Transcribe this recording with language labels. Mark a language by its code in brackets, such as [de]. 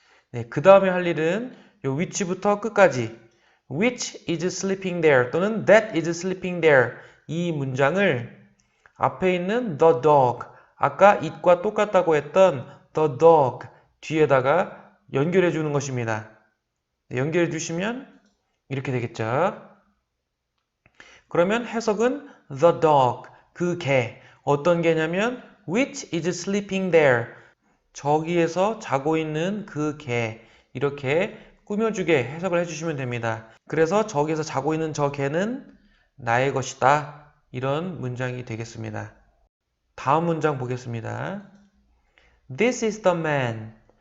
[ko] 네, 그 다음에 할 일은 요 which부터 끝까지 [en] which is sleeping there [ko] 또는 [en] that is sleeping there [ko] 이 문장을 앞에 있는 the dog 아까 it과 똑같다고 했던 the dog 뒤에다가 연결해 주는 것입니다. 네, 연결해 주시면 이렇게 되겠죠. 그러면 해석은 [en] the dog, [ko] 그 개. 어떤 개냐면 [en] which is sleeping there. [ko] 저기에서 자고 있는 그 개. 이렇게 꾸며주게 해석을 해주시면 됩니다. 그래서 저기에서 자고 있는 저 개는 나의 것이다. 이런 문장이 되겠습니다. 다음 문장 보겠습니다. [en] This is the man.